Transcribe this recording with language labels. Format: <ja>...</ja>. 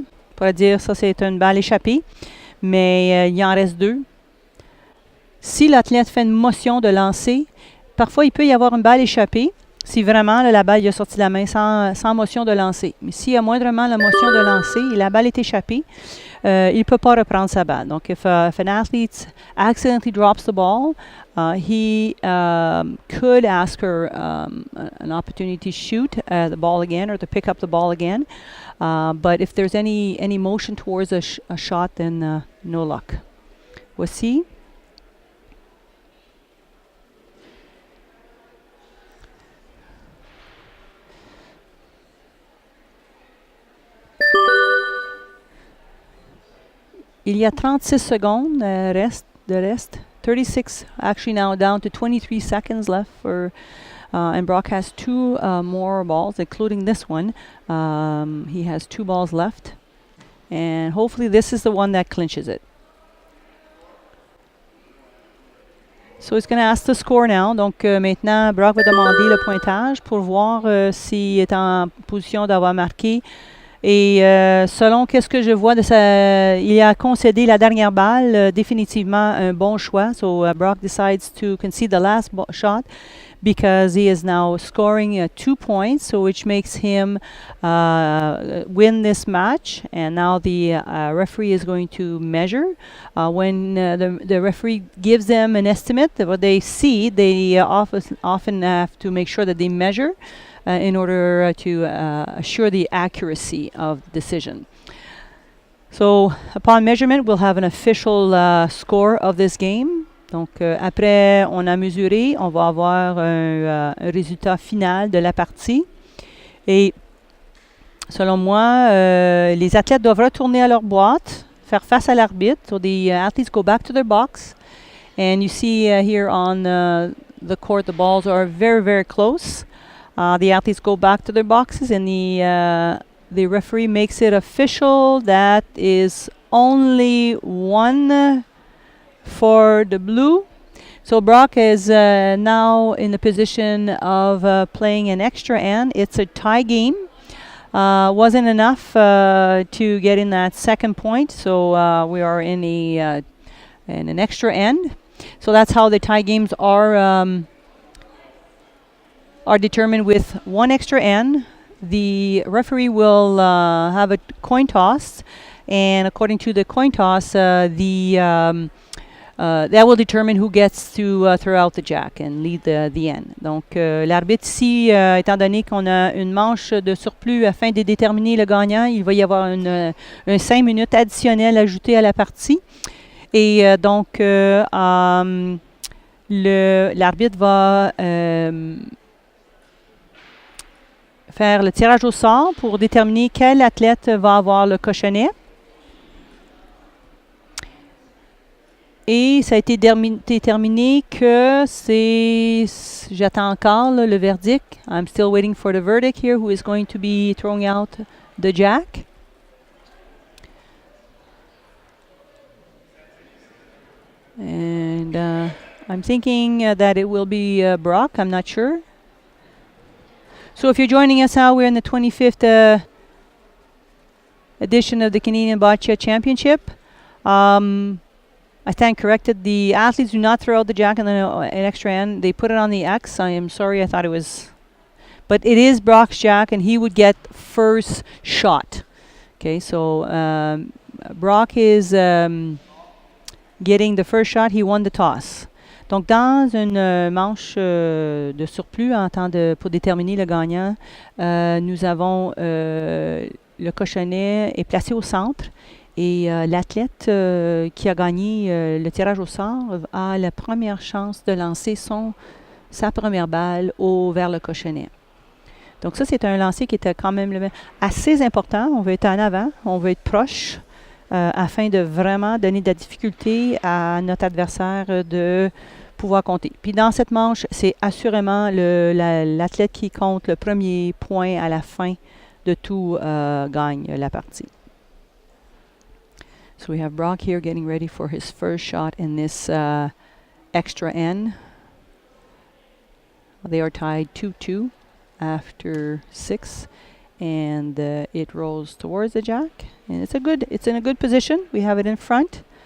<fr>On pourrait dire ça c'est une balle échappée. Mais il en reste 2. Si l'athlète fait une motion de lancer, parfois il peut y avoir une balle échappée. Si vraiment là, la balle il a sorti de la main sans motion de lancer. Mais s'il y a moindrement la motion de lancer et la balle est échappée, il ne peut pas reprendre sa balle. Donc,</fr> <en>if an athlete accidentally drops the ball, he could ask her an opportunity to shoot the ball again or to pick up the ball again. But if there's any motion towards a shot, then no luck.</en> <fr>Voici. Il y a 36 secondes de reste.</fr> <en>36, actually now down to 23 seconds left for, and Brock has 2 more balls, including this one. He has 2 balls left, and hopefully this is the one that clinches it. So he's going to ask the score now.</en> <fr>Donc maintenant, Brock va demander le pointage pour voir s'il est en position d'avoir marqué. Et selon qu'est-ce que je vois, il a concédé la dernière balle, définitivement un bon choix.</fr> <en>So Brock decides to concede the last shot because he is now scoring 2 points, so which makes him win this match. And now the referee is going to measure. When the referee gives them an estimate of what they see, they often have to make sure that they measure in order to assure the accuracy of the decision. So upon measurement, we'll have an official score of this game.</en> <fr>Donc après on a mesuré, on va avoir un résultat final de la partie. Et selon moi, les athlètes doivent retourner à leur boîte, faire face à l'arbitre.</fr> <en>So the athletes go back to their box. And you see here on the court, the balls are very, very close. The athletes go back to their boxes, and the referee makes it official that is only 1 for the blue. So Brock is now in the position of playing an extra end. It's a tie game. Wasn't enough to get in that second point, so we are in an extra end. So that's how the tie games are determined with 1 extra end. The referee will have a coin toss, and according to the coin toss, that will determine who gets to throw out the jack and lead the end.</en> <fr>Donc, l'arbitre ici, étant donné qu'on a une manche de surplus afin de déterminer le gagnant, il va y avoir un 5 minutes additionnel ajouté à la partie. Et donc, l'arbitre va faire le tirage au sort pour déterminer quel athlète va avoir le cochonnet. Et ça a été déterminé que j'attends encore le verdict.</fr> <en>I'm still waiting for the verdict here, who is going to be throwing out the jack. And I'm thinking that it will be Brock. I'm not sure. So if you're joining us now, we're in the 25th edition of the Canadian Boccia Championship. I stand corrected. The athletes do not throw out the jack and then an extra end. They put it on the X. I am sorry. I thought it was... But it is Brock's jack, and he would get first shot. Okay, so Brock is getting the first shot. He won the toss.</en> <fr>Donc, dans une manche de surplus pour déterminer le gagnant, nous avons le cochonnet est placé au centre et l'athlète qui a gagné le tirage au sort a la première chance de lancer sa première balle vers le cochonnet. Donc, ça, c'est un lancer qui était quand même assez important. On veut être en avant, on veut être proche afin de vraiment donner de la difficulté à notre adversaire de pouvoir compter. Puis dans cette manche, c'est assurément l'athlète qui compte le premier point à la fin de tout gagne la partie.</fr> <en>So we have Brock here getting ready for his first shot in this extra N. They are tied 2-2 after 6, and it rolls towards the jack, and it's in a good position. We have it in front.</en>